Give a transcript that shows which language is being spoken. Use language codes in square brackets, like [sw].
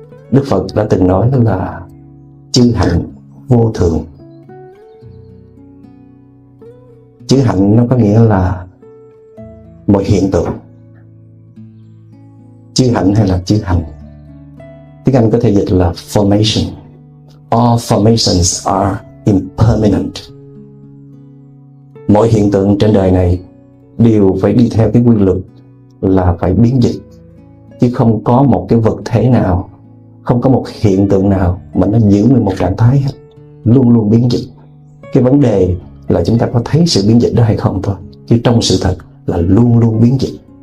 [vi] Đức Phật đã từng nói là chư hạnh vô thường. Chư hạnh nó có nghĩa là mọi hiện tượng. Chư hạnh hay là chư hành, tiếng Anh có thể dịch là formation. [en] All formations are impermanent. [vi] Mọi hiện tượng trên đời này đều phải đi theo cái quy luật là phải biến dịch, chứ không có một cái vật thể nào, không có một hiện tượng nào mà nó giữ nguyên một trạng thái hết, luôn luôn biến dịch. Cái vấn đề là chúng ta có thấy sự biến dịch đó hay không thôi, chứ trong sự thật là luôn luôn biến dịch.